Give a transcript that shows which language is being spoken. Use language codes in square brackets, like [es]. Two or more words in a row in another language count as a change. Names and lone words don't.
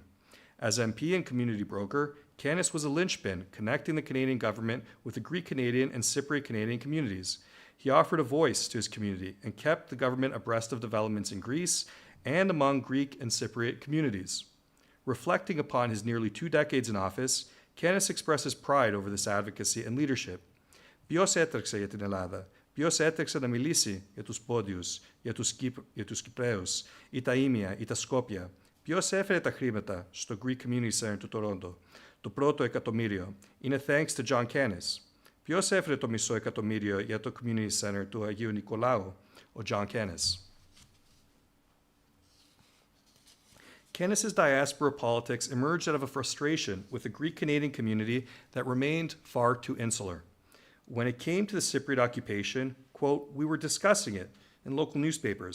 [en] As MP and community broker, Cannis was a linchpin connecting the Canadian government with the Greek Canadian and Cypriot Canadian communities. He offered a voice to his community and kept the government abreast of developments in Greece and among Greek and Cypriot communities. Reflecting upon his nearly 2 decades in office, Cannis expresses pride over this advocacy and leadership. [el] Ποιος έτρεξε για την Ελλάδα? Ποιος έτρεξε να μιλήσει για τους Πόντιους, για τους Κυπραίους, ή τα Ήμια, ή τα Σκόπια? Ποιος έφερε τα χρήματα στο Greek Community Center του Τορόντο? Το πρώτο εκατομμύριο είναι [en] thanks to [el] John Cannis. Ποιος έφερε το μισό εκατομμύριο για το Community Center του Αγίου Νικολάου? Ο John Cannis. [en] Cannis's diaspora politics emerged out of a frustration with the Greek Canadian community that remained far too insular. When it came to the Cypriot occupation, quote, "we were discussing it in local newspapers.